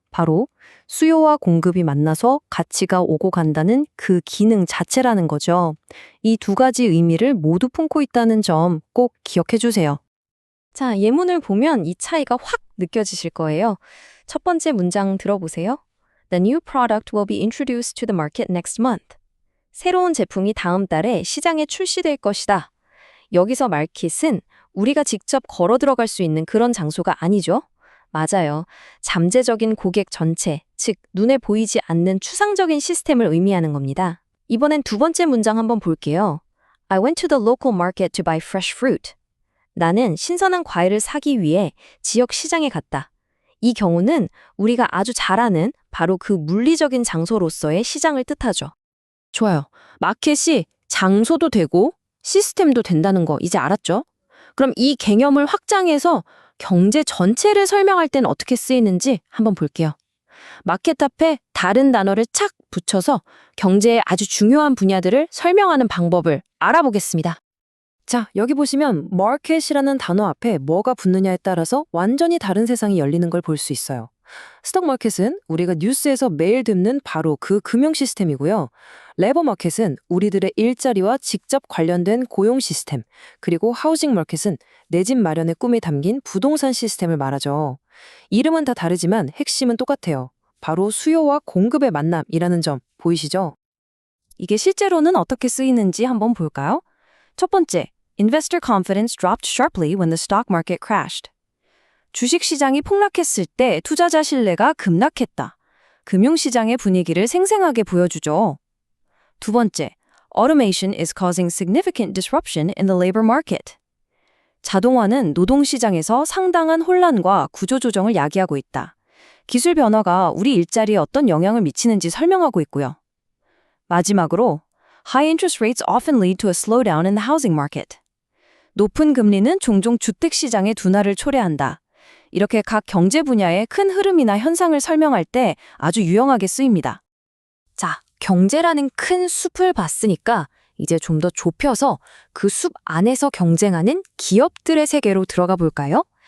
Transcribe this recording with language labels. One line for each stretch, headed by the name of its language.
Korean: 바로 수요와 공급이 만나서 가치가 오고 간다는 그 기능 자체라는 거죠. 이 두 가지 의미를 모두 품고 있다는 점 꼭 기억해 주세요. 자, 예문을 보면 이 차이가 확 느껴지실 거예요. 첫 번째 문장 들어보세요.
English: The new product will be introduced to the market next month.
Korean: 새로운 제품이 다음 달에 시장에 출시될 것이다. 여기서 마켓은 우리가 직접 걸어 들어갈 수 있는 그런 장소가 아니죠. 맞아요. 잠재적인 고객 전체, 즉 눈에 보이지 않는 추상적인 시스템을 의미하는 겁니다. 이번엔 두 번째 문장 한번 볼게요.
English: I went to the local market to buy fresh fruit.
Korean: 나는 신선한 과일을 사기 위해 지역 시장에 갔다. 이 경우는 우리가 아주 잘 아는 바로 그 물리적인 장소로서의 시장을 뜻하죠. 좋아요. 마켓이 장소도 되고 시스템도 된다는 거 이제 알았죠? 그럼 이 개념을 확장해서 경제 전체를 설명할 땐 어떻게 쓰이는지 한번 볼게요. 마켓 앞에 다른 단어를 착 붙여서 경제의 아주 중요한 분야들을 설명하는 방법을 알아보겠습니다. 자, 여기 보시면 마켓이라는 단어 앞에 뭐가 붙느냐에 따라서 완전히 다른 세상이 열리는 걸 볼 수 있어요. 스톡 마켓은 우리가 뉴스에서 매일 듣는 바로 그 금융 시스템이고요. 레버 마켓은 우리들의 일자리와 직접 관련된 고용 시스템, 그리고 하우징 마켓은 내 집 마련의 꿈이 담긴 부동산 시스템을 말하죠. 이름은 다 다르지만 핵심은 똑같아요. 바로 수요와 공급의 만남이라는 점 보이시죠? 이게 실제로는 어떻게 쓰이는지 한번 볼까요? 첫 번째,
English: Investor confidence dropped sharply when the stock market crashed.
Korean: 주식시장이 폭락했을 때 투자자 신뢰가 급락했다. 금융시장의 분위기를 생생하게 보여주죠. 두 번째,
English: Automation is causing significant disruption in the labor market.
Korean: 자동화는 노동시장에서 상당한 혼란과 구조조정을 야기하고 있다. 기술 변화가 우리 일자리에 어떤 영향을 미치는지 설명하고 있고요. 마지막으로,
English: High interest rates often lead to a slowdown in the housing market.
Korean: 높은 금리는 종종 주택시장의 둔화를 초래한다. 이렇게 각 경제 분야의 큰 흐름이나 현상을 설명할 때 아주 유용하게 쓰입니다. 자, 경제라는 큰 숲을 봤으니까 이제 좀 더 좁혀서 그 숲 안에서 경쟁하는 기업들의 세계로 들어가 볼까요?